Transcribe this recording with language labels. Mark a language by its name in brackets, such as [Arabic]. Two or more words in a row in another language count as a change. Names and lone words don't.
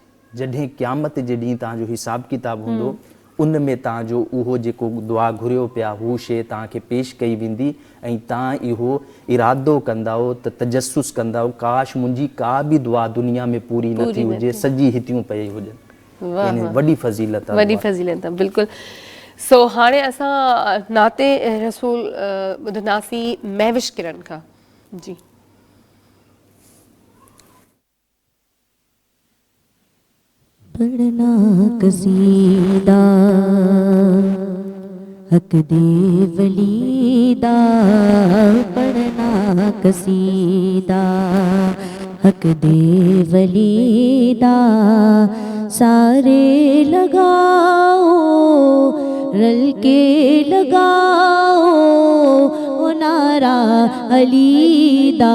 [Sindhi] जॾहिं क़यामत जे ॾींहुं तव्हांजो हिसाब किताब हूंदो उन में तव्हांजो उहो जेको दुआ घुरियो पिया हू शइ तव्हांखे पेश कई वेंदी ऐं तव्हां इहो इरादो कंदव त तजस्सुस कंदव, काश मुंहिंजी का बि दुआ दुनिया में पूरी न थी हुजे, सॼी हितियूं पई हुजनि। यानी वॾी फ़ज़ीलत आहे, वॾी फ़ज़ीलत आहे, बिल्कुलु। सो हाणे असां नाते रसूल ॿुधंदासीं महविश किरण खां। जी। [Punjabi] پڑھنا قصیدہ حق دے ولی دا، پڑھنا قصیدہ حق دے ولی دا، سارے لگاؤ رل کے لگاؤ او نعرہ علی دا،